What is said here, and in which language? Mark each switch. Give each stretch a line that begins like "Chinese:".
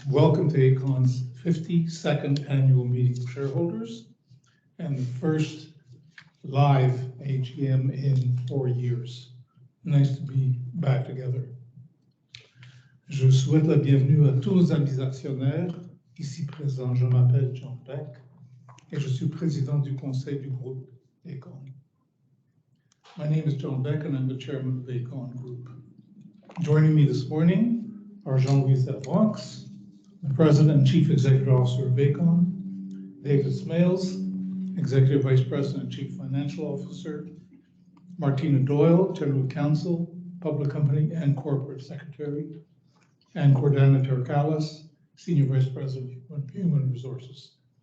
English: Welcome to Aecon's 52nd annual meeting of shareholders and the first live AGM in 4 years. Nice to be back together.
French: Je souhaite la bienvenue à tous nos amis actionnaires ici présents. Je m'appelle John Beck et je suis président du conseil du groupe Aecon.
English: My name is John Beck and I'm the chairman of the Aecon Group. Joining me this morning are Jean-Louis Bronx, the President and Chief Executive Officer of Aecon, David Smales, Executive Vice President and Chief Financial Officer, Martina Doyle, General Counsel, Public Company and Corporate Secretary, and Cordana Terkalis, Senior Vice President of Human Resources.